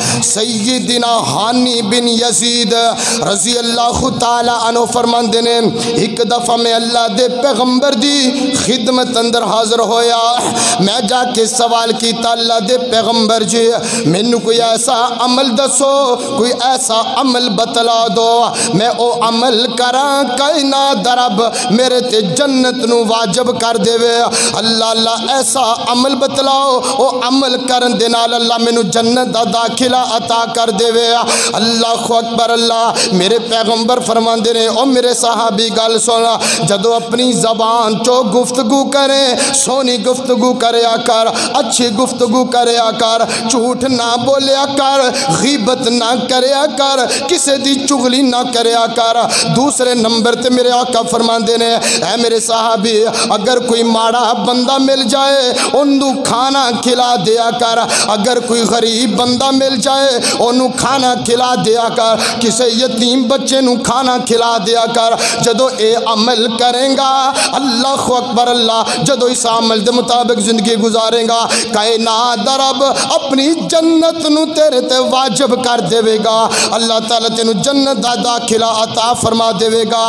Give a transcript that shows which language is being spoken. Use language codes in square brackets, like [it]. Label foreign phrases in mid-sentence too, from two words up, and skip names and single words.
[pa] سیدنا حانی بن یزید رضی اللہ تعالی عنہ فرماندے نے، ایک دفعہ میں اللہ دے پیغمبر دی خدمت اندر حاضر ہویا، میں جا کے سوال کیتا اللہ دے پیغمبر جی مینوں کوئی ایسا عمل دسو، کوئی ایسا عمل بتلا دو میں او عمل کراں کائنات رب میرے تے جنت نو واجب کر دے وے۔ اللہ ایسا عمل بتلاؤ او عمل کرن دے نال اللہ مینوں جنت دا داخلہ عطا کر دے وے۔ اللہ اکبر اللہ۔ میرے پیغمبر فرماندے نے او میرے صحابی گل سنا، جدو اپنی زبان چو گفتگو کریں سونی گفتگو کریا کر، اچھی گفتگو کریا کر، جھوٹ نہ بولیا کر، غیبت نہ کریا کر، کسی دی چغلی نہ کریا کر۔ دوسرے نمبر تے میرے آقا فرماندے نے اے میرے صحابی اگر کوئی ماڑا بندہ مل جائے انہوں کھانا کھلا دیا کر، اگر کوئی غریب بندہ مل جائے انہوں کھانا کھلا دیا کر، کسی یتیم بچے نوں کھانا کھلا دیا کر۔ جدو اے عمل کریں گا اللہ اکبر اللہ، جدو اس عمل دے مطابق زندگی گزاریں گا کائنات رب اپنی جنت نو تیرے تے واجب کر دے گا، اللہ تعالیٰ تینو جنت دا داخلہ عطا فرما دے گا۔